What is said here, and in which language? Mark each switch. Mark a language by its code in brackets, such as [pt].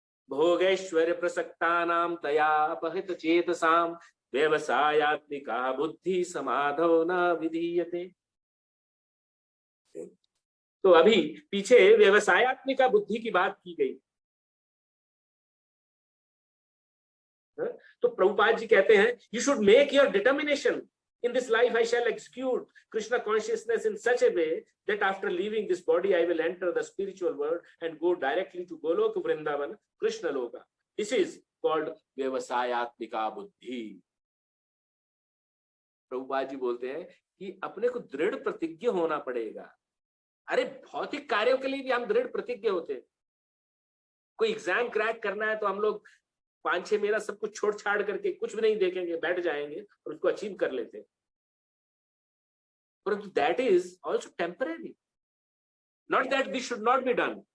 [sa] भोगैश्वर्य प्रसक्तानां तया अपहृत चेतसाम व्यवसायात्मिका बुद्धि समाधो न विधीयते। [hi] तो अभी पीछे व्यवसायात्मिका बुद्धि की बात की गई है? तो प्रभुपाद जी कहते हैं [en] You should make your determination, in this life I shall execute Krishna consciousness in such a way that after leaving this body I will enter the spiritual world and go directly to Golok Vrindavan Krishna Loka. This is called vyavasayatmika buddhi. [hi] प्रभुपाद जी बोलते हैं कि अपने को दृढ़ प्रतिज्ञ होना पड़ेगा। अरे भौतिक कार्यों के लिए भी हम दृढ़ प्रतिज्ञ होते हैं। कोई एग्जाम क्रैक करना है तो हम लोग 5-6 महीना सब कुछ छोड़ छाड़ करके कुछ भी नहीं देखेंगे, बैठ जाएंगे और उसको अचीव कर लेते हैं, परंतु [en] That is also temporary, not that this should not be done.